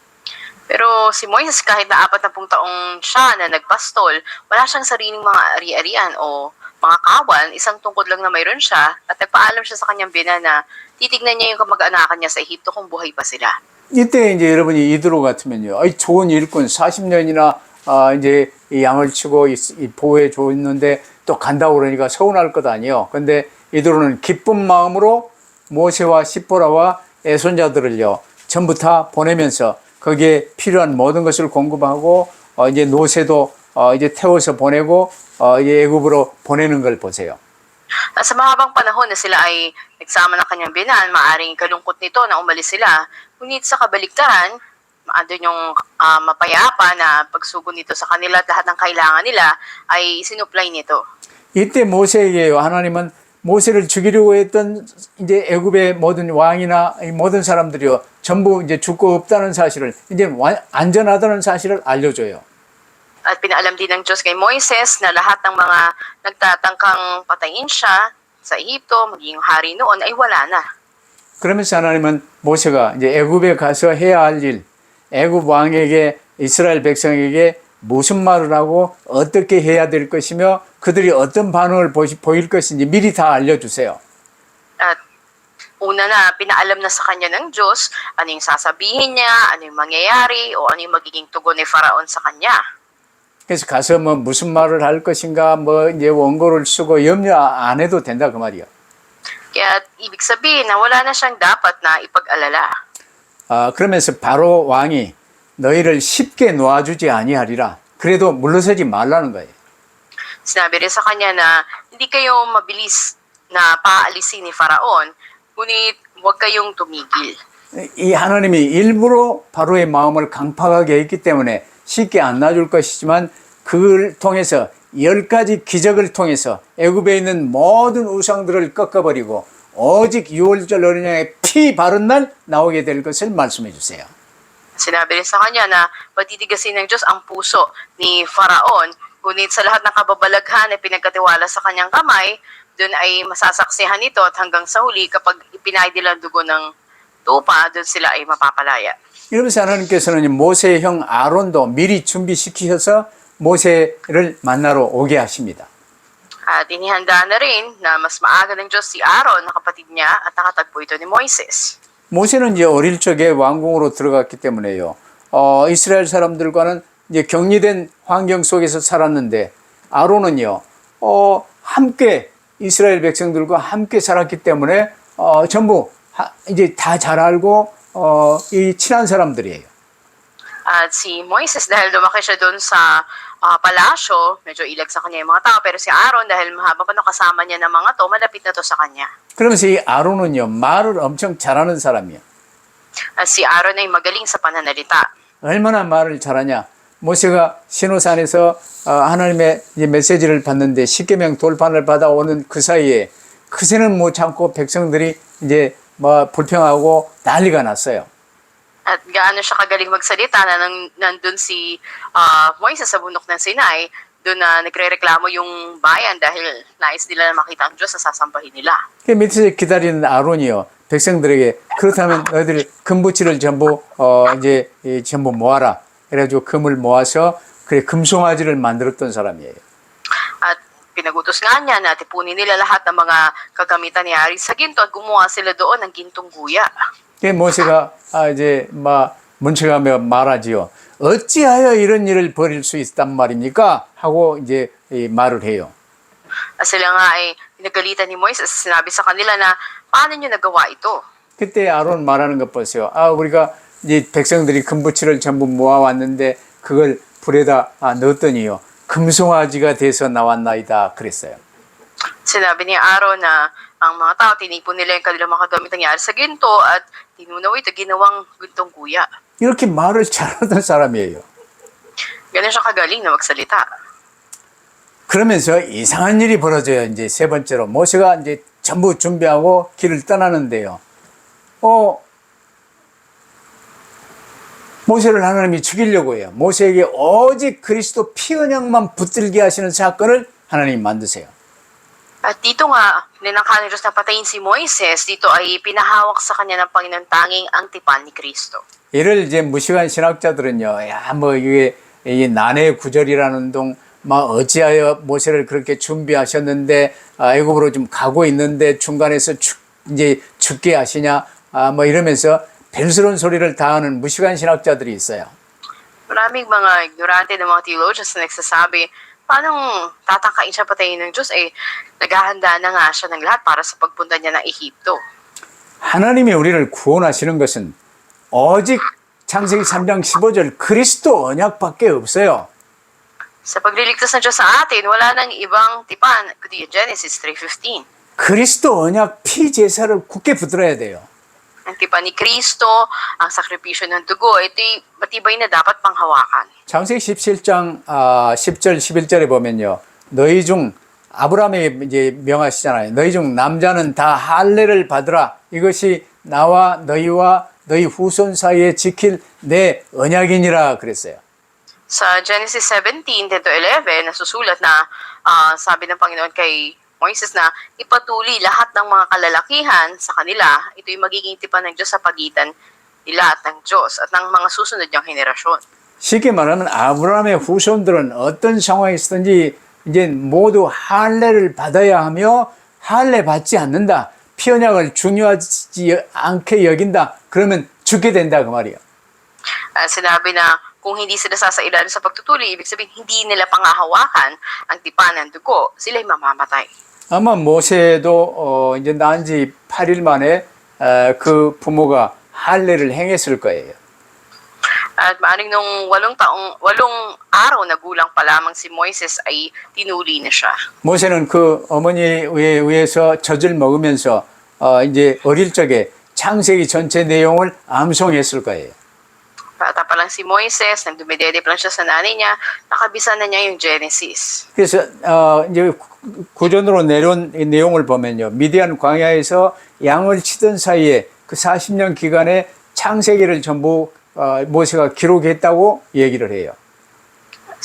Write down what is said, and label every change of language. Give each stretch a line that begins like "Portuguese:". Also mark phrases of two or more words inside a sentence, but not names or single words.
Filipino: Pero si Moises, kahit na 40 taong siya na nagpastol, wala siyang sariling mga ari-arian o mga kawan, isang tungkod lang na mayroon siya at nagpaalam siya sa kanyang bina na titignan niya yung kamag-anakan niya sa Ehipto kung buhay pa sila.
Korean: 이때 이제 여러분이 이드로 같으면요, 좋은 일꾼 40년이나 이제 이 양을 치고 보호해 줬는데 또 간다고 그러니까 서운할 것 아니에요. 근데 이드로는 기쁜 마음으로 모세와 시포라와 애손자들을요 전부 다 보내면서 거기에 필요한 모든 것을 공급하고 이제 노새도 이제 태워서 보내고 이제 애굽으로 보내는 걸 보세요.
Filipino: Sa mahabang panahon na sila ay nagsama ng kanyang binan, maaring kalungkot nito na umalis sila. Ngunit sa kabaliktaran, andun yung mapayapa na pagsugo nito sa kanila at lahat ng kailangan nila ay sinupply nito.
Korean: 이때 모세에게 하나님은 모세를 죽이려고 했던 이제 애굽의 모든 왕이나 모든 사람들이요 전부 이제 죽고 없다는 사실을 이제 안전하다는 사실을 알려줘요.
Filipino: At pinaalam din ng Diyos kay Moises na lahat ng mga nagtatangkang patayin siya sa Ehipto, maging hari noon, ay wala na.
Korean: 그러면서 하나님은 모세가 이제 애굽에 가서 해야 할 일, 애굽 왕에게 이스라엘 백성에게 무슨 말을 하고 어떻게 해야 될 것이며 그들이 어떤 반응을 보일 것인지 미리 다 알려주세요.
Filipino: At una na, pinaalam na sa kanya ng Diyos ano yung sasabihin niya, ano yung mangyayari, o ano yung magiging tugon ni Faraon sa kanya.
Korean: 그래서 가서 뭐 무슨 말을 할 것인가 뭐 이제 원고를 쓰고 염려 안 해도 된다 그 말이요.
Filipino: Kaya ibig sabihin na wala na siyang dapat na ipag-alala.
Korean: 그러면서 바로 왕이 너희를 쉽게 놓아주지 아니하리라. 그래도 물러서지 말라는 거예요.
Filipino: Sinabi rin sa kanya na hindi kayo mabilis na paalisin ni Faraon, ngunit huwag kayong tumigil.
Korean: 이 하나님이 일부러 바로의 마음을 강팍하게 했기 때문에 쉽게 안 놔줄 것이지만 그걸 통해서 10가지 기적을 통해서 애굽에 있는 모든 우상들을 꺾어버리고 오직 6월절 어린 양의 피 바른 날 나오게 될 것을 말씀해 주세요.
Filipino: Sinabi rin sa kanya na patitigasin ng Diyos ang puso ni Faraon Ngunit sa lahat ng kababalaghan na pinagkatiwala sa kanyang kamay, doon ay masasaksihan ito at hanggang sa huli kapag ipinahid nila ang dugo ng tupa, doon sila ay mapapalaya.
Korean: 이러면서 하나님께서는 모세의 형 아론도 미리 준비시키셔서 모세를 만나러 오게 하십니다.
Filipino: At inihanda na rin na mas maaga ng Diyos si Aaron na kapatid niya at nakatagpo ito ni Moises.
Korean: 모세는 이제 어릴 적에 왕궁으로 들어갔기 때문에요. 이스라엘 사람들과는 이제 격리된 환경 속에서 살았는데 아론은요, 함께 이스라엘 백성들과 함께 살았기 때문에 전부 이제 다 잘 알고 이 친한 사람들이에요.
Filipino: At si Moises dahil lumaki siya doon sa palasyo, medyo ilag sa kanya yung mga tao. Pero si Aaron dahil mahaba pa no kasama niya ng mga to, malapit na to sa kanya.
Korean: 그러면서 이 아론은요, 말을 엄청 잘하는 사람이에요.
Filipino: At si Aaron ay magaling sa pananalita.
Korean: 얼마나 말을 잘하냐. 모세가 시노산에서 하나님의 이제 메시지를 받는데 십계명 돌판을 받아오는 그 사이에 그새는 못 참고 백성들이 이제 뭐 불평하고 난리가 났어요.
Filipino: At gaano siya kagaling magsalita na nandun si Moises sa bundok ng Sinai, doon na nagre-reklamo yung bayan dahil nais nila na makita ang Diyos sa sasambahin nila.
Korean: 그 밑에서 기다리는 아론이요, 백성들에게 그렇다면 너희들 금부치를 전부 이제 전부 모아라. 그래가지고 금을 모아서 그래 금송아지를 만들었던 사람이에요.
Filipino: At pinagutos nga niya na tipunin nila lahat ng mga kagamitan ni Ari sa ginto at gumawa sila doon ng gintong guya.
Korean: 그 모세가 이제 막 문책하며 말하지요. 어찌하여 이런 일을 벌일 수 있단 말입니까? 하고 이제 말을 해요.
Filipino: At sila nga ay pinagalitan ni Moises, sinabi sa kanila na paano niyo nagawa ito?
Korean: 그때 아론 말하는 것 보세요. 우리가 이 백성들이 금부치를 전부 모아왔는데 그걸 불에다 넣었더니요, 금송아지가 돼서 나왔나이다 그랬어요.
Filipino: Sinabi ni Aaron na ang mga tao, tinipon nila yung kanilang mga kagamit nangyari sa ginto at tinunaw ito, ginawang gintong guya.
Korean: 이렇게 말을 잘하던 사람이에요.
Filipino: Ganun siya kagaling na magsalita.
Korean: 그러면서 이상한 일이 벌어져요. 이제 세 번째로 모세가 이제 전부 준비하고 길을 떠나는데요. 모세를 하나님이 죽이려고 해요. 모세에게 오직 그리스도 피 언약만 붙들게 하시는 사건을 하나님 만드세요.
Filipino: At dito nga, ninangka ni Diyos na patayin si Moises, dito ay pinahawak sa kanya ng Panginoon tanging ang tipan ni Kristo.
Korean: 이를 이제 무식한 신학자들은요, 이게 이 난해 구절이라는 동, 어찌하여 모세를 그렇게 준비하셨는데, 애굽으로 좀 가고 있는데 중간에서 이제 죽게 하시냐, 이러면서 벨스러운 소리를 다 하는 무식한 신학자들이 있어요.
Filipino: Maraming mga ignorante ng mga theologians na nagsasabi, paano tatangkain siya patayin ng Diyos? Naghahanda na nga siya ng lahat para sa pagpunta niya ng Ehipto.
Korean: 하나님이 우리를 구원하시는 것은 오직 창세기 3장 15절 그리스도 언약밖에 없어요.
Filipino: Sa pagliligtas ng Diyos sa atin, wala nang ibang tipan, kundi Genesis 3:15.
Korean: 그리스도 언약 피 제사를 굳게 붙들어야 돼요.
Filipino: Ang tipan ni Kristo, ang sakripisyo ng dugo, ito'y matibay na dapat panghawakan.
Korean: 창세기 17장 10절 11절에 보면요, 너희 중 아브라함에게 이제 명하시잖아요. 너희 중 남자는 다 할례를 받으라. 이것이 나와 너희와 너희 후손 사이에 지킬 내 언약이니라 그랬어요.
Filipino: Sa Genesis 17:10-11, nasusulat na sabi ng Panginoon kay Moises na ipatuloy lahat ng mga kalalakihan sa kanila, ito'y magiging tipan ng Diyos sa pagitan nila at ng Diyos at ng mga susunod niyang henerasyon.
Korean: 쉽게 말하면 아브라함의 후손들은 어떤 상황에 있든지 이제 모두 할례를 받아야 하며 할례 받지 않는다. 피언약을 중요하지 않게 여긴다. 그러면 죽게 된다 그 말이에요.
Filipino: Sinabi na kung hindi sila sasailalim sa pagtutuli, ibig sabihin hindi nila pangahawakan ang tipan ng dugo, sila'y mamamatay.
Korean: 아마 모세도 이제 낳은 지 8일 만에 그 부모가 할례를 행했을 거예요.
Filipino: At maaring nung 8 araw na gulang pa lamang si Moises ay tinuli na siya.
Korean: 모세는 그 어머니에 의해서 젖을 먹으면서 이제 어릴 적에 창세기 전체 내용을 암송했을 거예요.
Filipino: Bata pa lang si Moises, nang dumidede pa lang siya sa nanay niya, nakabisa na niya yung Genesis.
Korean: 그래서 이제 구전으로 내려온 이 내용을 보면요, 미디안 광야에서 양을 치던 사이에 그 40년 기간에 창세기를 전부 모세가 기록했다고 얘기를 해요.